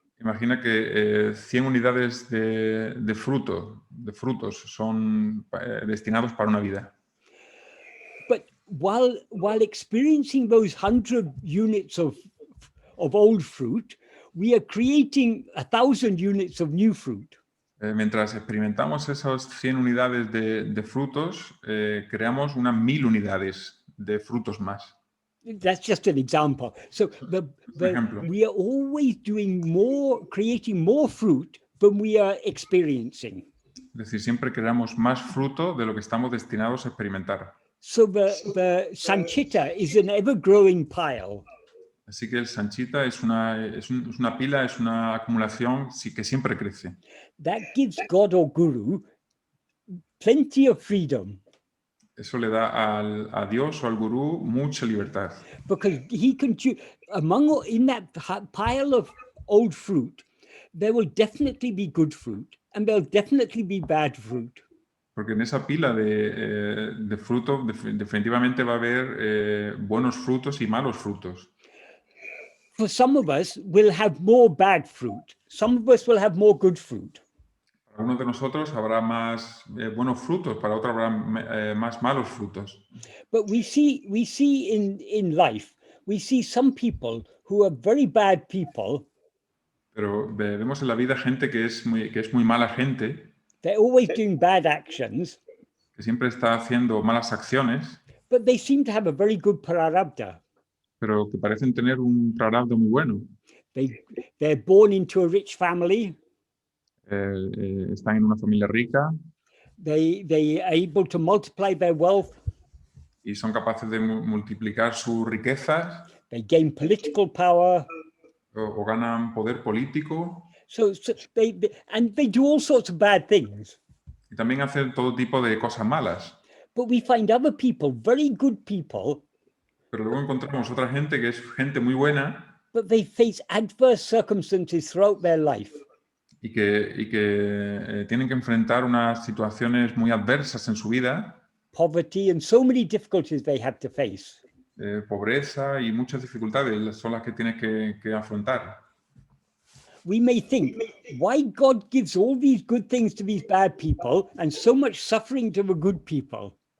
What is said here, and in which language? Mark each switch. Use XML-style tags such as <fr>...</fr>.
<es>Imagina que 100 unidades de frutos son destinados para una vida.</es> <en>But while experiencing those 100 units of old fruit, we are creating 1,000 units of new fruit.</en> <es>Mientras experimentamos esas 100 unidades de frutos, creamos unas 1000 unidades de frutos más.</es> <en>That's just an example. So</en> <es>Ejemplo.</es> <en>we are always doing more, creating more fruit than we are experiencing.</en> <es>Es decir, siempre creamos más fruto de lo que estamos destinados a experimentar.</es> <en>So the sanchita is an ever-growing pile.</en> <es>Así que el sanchita es una pila, es una acumulación que siempre crece.</es> <en>That gives God or Guru plenty of freedom.</en> <es>Eso le da a Dios o al gurú mucha libertad.</es> <en>Because he can choose in that pile of old fruit, there will definitely be good fruit and there'll definitely be bad fruit.</en> <es>Porque en esa pila de fruto definitivamente va a haber buenos frutos y malos frutos.</es> <en>For some of us, we'll have more bad fruit. Some of us will have more good fruit.</en> <es>Para uno de nosotros habrá más buenos frutos, para otro habrá más malos frutos.</es> <en>But we see in life, we see some people who are very bad people.</en> <es>Pero vemos en la vida gente que es muy mala gente,</es> <en>They're always doing bad actions,</en> <es>que siempre está haciendo malas acciones,</es> <en>but they seem to have a very good prarabdha.</en> <es>pero que parecen tener un prarabdha muy bueno.</es> <en>They're born into a rich family.</en> <es>Están en una familia rica.</es> <en>They are able to multiply their wealth.</en> <es>Y son capaces de multiplicar sus riquezas.</es> <en>They gain political power.</en> <es>O ganan poder político.</es> <en>So they do all sorts of bad things.</en> <es>Y también hacen todo tipo de cosas malas.</es> <en>But we find other people, very good people.</en> <es>Pero luego encontramos otra gente que es gente muy buena.</es> <en>But they face adverse circumstances throughout their life.</en> <es>Y que tienen que enfrentar unas situaciones muy adversas en su vida.</es> <en>Poverty and so many difficulties they have to face.</en> <es>Pobreza y muchas dificultades son las que tienes que afrontar.</es> <en>We may think, why God gives all these good things to these bad people and so much suffering to the good people?</en>